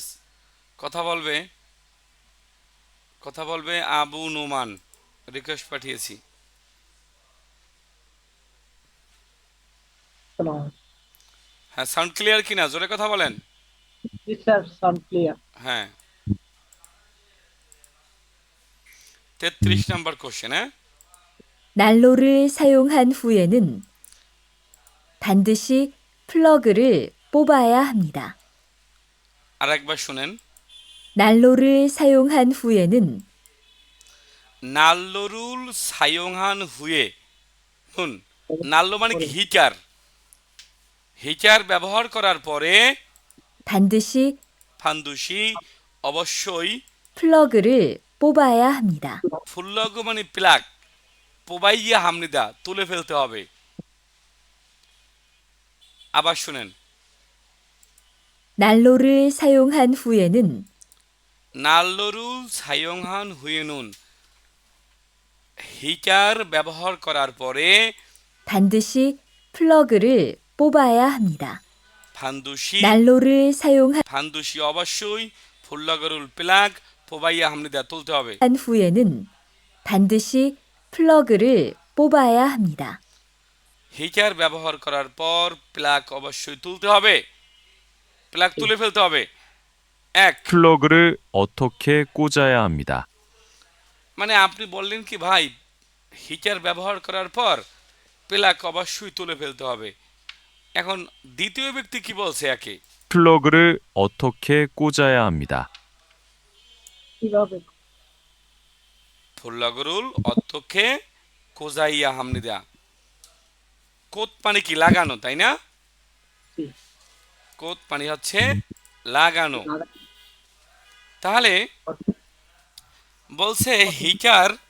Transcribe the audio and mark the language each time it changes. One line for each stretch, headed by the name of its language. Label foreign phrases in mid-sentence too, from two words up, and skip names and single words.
Bangla: কথা বলবে, কথা বলবে আবু নোমান, রিকোয়েস্ট পাঠিয়েছি। হ্যাঁ,
English: sound clear
Bangla: কিনা? জোরে কথা বলেন। স্যার
English: sound clear.
Bangla: হ্যাঁ, 33
English: number question.
Bangla: হ্যাঁ,
Korean: 난로를 사용한 후에는 반드시 플러그를 뽑아야 합니다.
Bangla: আর একবার শুনেন।
Korean: 난로를 사용한 후에는 난로를 사용한 후에.
Bangla: শুন, নাল্লো মানে কি? হিটার। হিটার ব্যবহার করার পরে
Korean: 반드시
Bangla: ফান্দুসি অবশ্যই,
Korean: 플러그를 뽑아야 합니다.
Bangla: ফুল্লগু মানে প্লাগ,
Korean: 뽑아야 합니다
Bangla: তুলে ফেলতে হবে। আবার শুনেন।
Korean: 난로를 사용한 후에는 난로를 사용한 후에는,
Bangla: হিটার ব্যবহার করার পরে
Korean: 반드시 플러그를 뽑아야 합니다. ফান্দুসি, 난로를 사용한
Bangla: ফান্দুসি অবশ্যই, ফুল্লগরুল প্লাগ,
Korean: 뽑아야 합니다
Bangla: তুলতে হবে।
Korean: 후에는 반드시 플러그를 뽑아야 합니다.
Bangla: হিটার ব্যবহার করার পর প্লাগ অবশ্যই তুলতে হবে, প্লাগ তুলে ফেলতে হবে। এক,
Korean: 플러그를 어떻게 꽂아야 합니다.
Bangla: মানে আপনি বললেন কি ভাই, হিটার ব্যবহার করার পর প্লাগ অবশ্যই তুলে ফেলতে হবে। এখন দ্বিতীয় ব্যক্তি কি বলছে? একে
Korean: 플러그를 어떻게 꽂아야 합니다.
Bangla: কিভাবে?
Korean: 플러그를 어떻게 꽂아야 합니다.
Bangla: কোত পানি কি? লাগানো, তাই না? কোত পানি হচ্ছে লাগানো। তাহলে বলছে হিটার।